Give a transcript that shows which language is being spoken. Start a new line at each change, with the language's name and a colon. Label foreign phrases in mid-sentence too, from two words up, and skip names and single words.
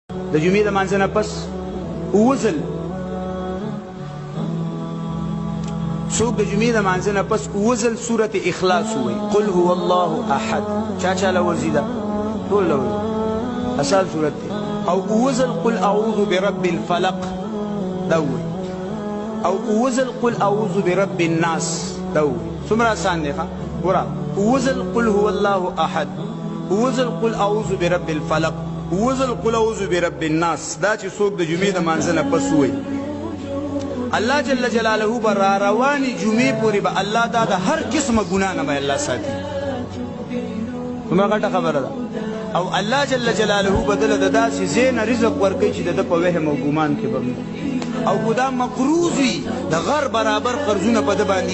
Pashto: د جمعې د مانځه نه پس اوزل څوک د جمعې د مانځه نه پس اوزل سورت اخلاص ووایي
Arabic: قل هو الله احد
Pashto: چا چا له ورځي ده ټول له ورځي اصل سورت دی او اوزل
Arabic: قل اعوذ برب الفلق
Pashto: دا ووایي او اوزل
Arabic: قل اعوذ برب الناس
Pashto: دا ووایي څومره آسان دی ښه ګوره اوزل
Arabic: قل هو الله احد
Pashto: اوزل
Arabic: قل اعوذ برب الفلق
Pashto: اوزل
Arabic: قل اعوذ برب الناس
Pashto: دا چې څوک د جمعې د مانځه نه پس ووایي
Arabic: الله جل جلاله
Pashto: به را روانې جمعې پورې به الله دا د هر قسمه ګناه نه به الله ساتي څومره غټه خبره ده او
Arabic: الله جل جلاله
Pashto: به دله د داسې ځای نه رزق ورکوي چې د ده په وهم او ګمان کې به او که دا مقروض وي د غر برابر قرضونه په ده باندې